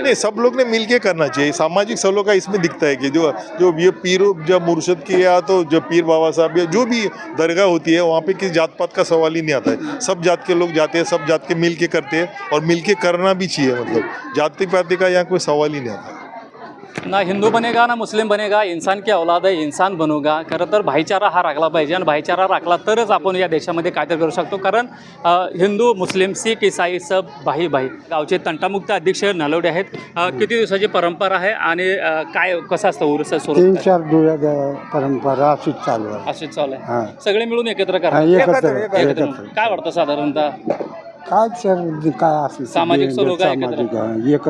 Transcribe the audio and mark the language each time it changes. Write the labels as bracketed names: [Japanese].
[Hindi] नहीं, सब लोग ने मिलके करना चाहिए. सामाजिक सलों का इसमें दिखता है कि जो ये पीर, जब मुर्शद की या तो जो पीर बाबा साहब या जो भी दरगाह होती है, वहाँ पे किसी जात पात का सवाल ही नहीं आता है. सब जात के लोग जाते हैं, सब जात के मिल के करते हैं, और मिल के करना भी चाहिए. मतलब जाति पाति का यहाँ कोई सवाल ही नहीं आता. ना हिंदू बनेगा ना मुस्लिम बनेगा, इंसान की औलाद है, इंसान बनूगा. [Marathi] खरं तर भाईचारा हा राखला पाहिजे आणि भाईचारा राखला तरच आपण या देशामध्ये काहीतरी करू शकतो. कारण हिंदू मुस्लिम शीख ईसाई सब भाई भाई. गावचे तंटामुक्त अध्यक्ष नलवडे आहेत. किती दिवसाची परंपरा आहे आणि काय कसं असतं उरुस स्वरूप? 3-4 दिवस परंपरा अशीच चालू आहे. अशीच चालू हा. आहे. सगळे मिळून एकत्र करा. एकत्र काय वाटतं साधारणतः काय सर काय असेल सामाजिक स्वरूप आहे एकत्र.